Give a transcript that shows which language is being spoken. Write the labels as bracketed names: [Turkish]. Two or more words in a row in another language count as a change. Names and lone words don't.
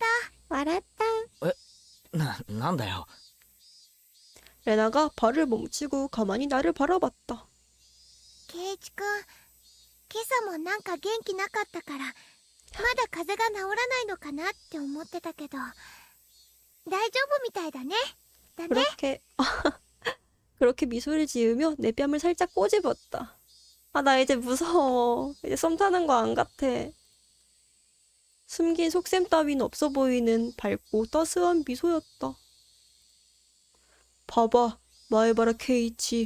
[Korean] 알았다. [Japanese] なんだよ。 [Korean] 레나가 발을 멈추고 가만히 나를 바라봤다. [Japanese] ケイチ君、今朝もなんか元気なかったから、まだ風邪が治らないのかなって思ってたけど、大丈夫みたいだね。だね。 [Korean] 그렇게 미소를 지으며 내 뺨을 살짝 꼬집었다. 나 이제 무서워. 이제 썸 타는 거 안 같아. 숨긴 속셈 따윈 없어 보이는 밝고 따스한 미소였다. 봐봐, 마에바라 케이치.